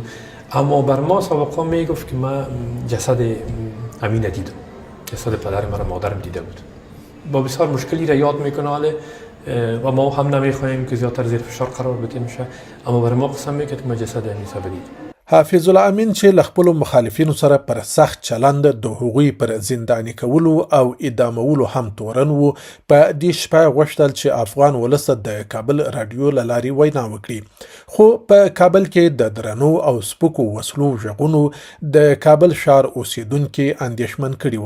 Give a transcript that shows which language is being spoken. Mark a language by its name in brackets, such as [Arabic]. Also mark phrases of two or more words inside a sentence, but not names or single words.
[Persian] اما بر ما سابقا میگفت که من جسد امی ندیدم، جسد پدرم و مادرم دیده بود. با بسیار مشکلی را یاد میکنه و ما هم نمیخوایم که زیادتر زیر فشار قرار بده میشه، اما بر ما قسم میکرد که ما جسد امی دیدم. [Pashto] حافظ الله امین چې له خپلو مخالفینو سره پر سخت چلند د هغوی پر زنداني کولو او اعدامولو هم تورن و، په دې شپه غوښتل چې افغان ولس د کابل رادیو له لارې وینا وکړي. خو په کابل کې د درنو او سپکو وسلو غږونو د کابل ښار اوسیدونکي اندېښمن کړي وه.